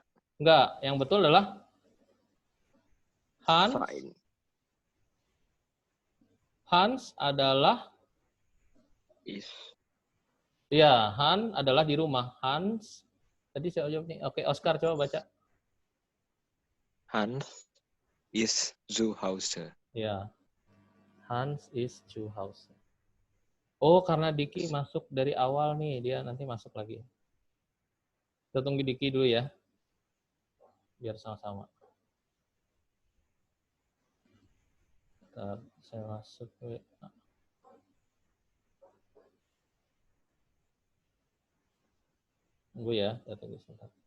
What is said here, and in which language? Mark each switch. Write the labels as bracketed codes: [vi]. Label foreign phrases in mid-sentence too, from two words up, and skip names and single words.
[id] Enggak, yang betul adalah Hans. Fine. Hans adalah, Is. ya, Hans adalah di rumah. Hans, tadi saya jawab nih. Oke, Oscar coba baca. [de] Hans is zu Hause. Ya, Hans is zu Hause. [id] Oh, karena Diki masuk dari awal nih, dia nanti masuk lagi. Kita tunggu Diki dulu ya, biar sama-sama. Bentar, saya masuk ke... Tunggu ya, saya tunggu sebentar.